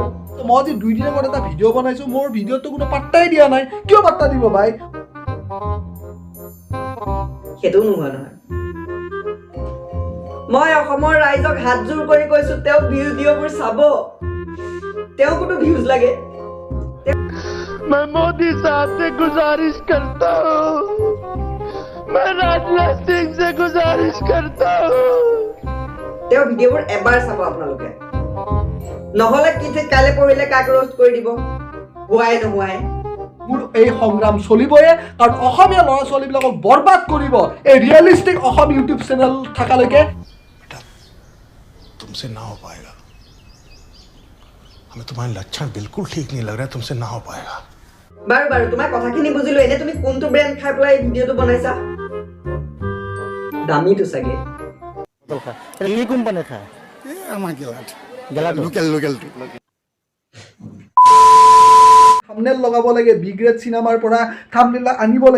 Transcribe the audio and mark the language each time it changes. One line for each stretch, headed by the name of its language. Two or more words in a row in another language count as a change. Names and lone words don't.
Assamese: মই যে 2 দিনৰ আগত এটা ভিডিঅ' বনাইছো, মোৰ ভিডিঅ'টো কোনো পাত্তাই দিয়া নাই। কিয় পাত্তা দিব ভাই? সেইটোও নোহোৱা নহয়। মই অসমৰ ৰাইজক হাতযোৰ কৰি কৈছো, তেওঁ ভিডিঅ'বোৰ চাব। তেওঁকোতো ভিউজ লাগে।
Hindi: मैं मोदी साहब से गुजारिश करता हूँ, मैं राजनाथ सिंह से गुजारिश करता हूँ।
Assamese: তেওঁ ভিডিঅ'বোৰ এবাৰ চাব আপোনালোকে, নহ'লে কি ঠিক কাইলৈ পঢ়িলে কাক ৰোষ্ট কৰি দিব হোৱাই নোহোৱাই। মোৰ এই সংগ্ৰাম চলিবয়ে, কাৰণ অসমীয়া ল'ৰা ছোৱালীবিলাকক বৰবাদ কৰিব এই ৰিয়েলিষ্টিক অসম ইউটিউব চেনেল থাকালৈকে।
Hindi: तुमसे ना हो पाएगा, हमें तुम्हारे लक्षण बिल्कुल ठीक नहीं लग रहा है, तुमसे ना हो पाएगा।
Assamese: বাৰু তোমাৰ কথাখিনি বুজিলো। এনে তুমি কোনটো ব্ৰেণ্ড খাই পেলাই এই ভিডিঅ'টো বনাইছা? দামীটো চাগে। কি কোম্পানী খায়? আমার গেলাট গেলাটো লোকেলটো থাম্বনেল লগাব লাগে,
English: B grade
Assamese: চিনেমাৰ পৰা থাম্বনেল আনিব লাগে।